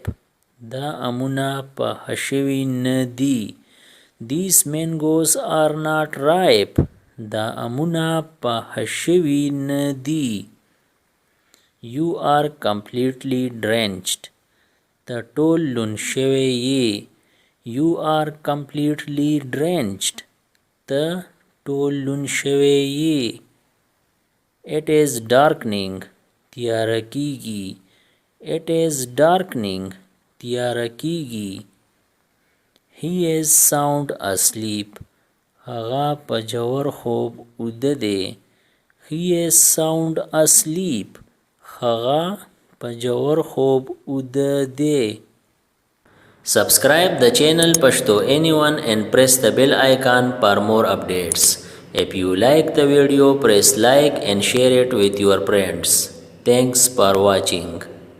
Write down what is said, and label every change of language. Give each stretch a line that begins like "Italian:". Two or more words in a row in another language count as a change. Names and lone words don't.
Pashto: دا امونه پخه شوي نه دي.
English: These mangoes are not ripe.
Pashto: دا امونه پخه شوي نه دي.
English: You are completely drenched.
Pashto: ته ټول لوند شوی یې.
English: You are completely drenched.
Pashto: ته ټول لوند شوی یې.
English: It is darkening.
Pashto: تیاره کیږي.
English: It is darkening.
Pashto: تیاره کیږي.
English: He is sound asleep.
Pashto: هغه په ژور خوب ویده دی.
English: He is sound asleep.
Pashto: هغه په ژور خوب ویده دی.
English: Subscribe the channel Pashto Anyone and press the bell icon for more updates. If you like the video, press like and share it with your friends. Thanks for watching.